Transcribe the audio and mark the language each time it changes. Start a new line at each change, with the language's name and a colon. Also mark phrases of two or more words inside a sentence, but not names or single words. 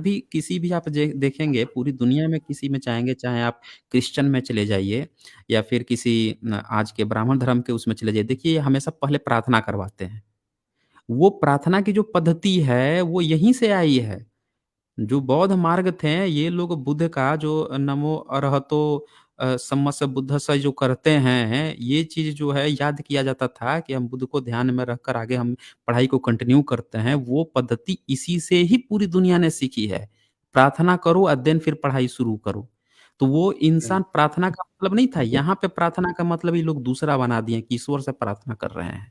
Hindi: आज भी किसी भी आप जे देखेंगे पूरी दुनिया में किसी में चाहेंगे, चाहे आप क्रिश्चियन में चले जाइए या फिर किसी आज के ब्राह्मण धर्म के उसमें चले जाइए, देखिए हमेशा पहले प्रार्थना करवाते हैं। वो प्रार्थना की जो पद्धति है वो यहीं से आई है। जो बौद्ध मार्ग थे ये लोग बुद्ध का जो
Pali: नमो अरहतो सम्मा बुद्धस्स
Hindi: जो करते हैं, ये चीज़ जो है याद किया जाता था कि हम बुद्ध को ध्यान में रखकर आगे हम पढ़ाई को कंटिन्यू करते हैं, वो पद्धति इसी से ही पूरी दुनिया ने सीखी है। प्रार्थना करो और देन फिर पढ़ाई शुरू करो। तो वो जी। इंसान प्रार्थना का मतलब नहीं था, यहाँ पे प्रार्थना का मतलब ये लोग दूसरा बना दिए कि ईश्वर से प्रार्थना कर रहे हैं।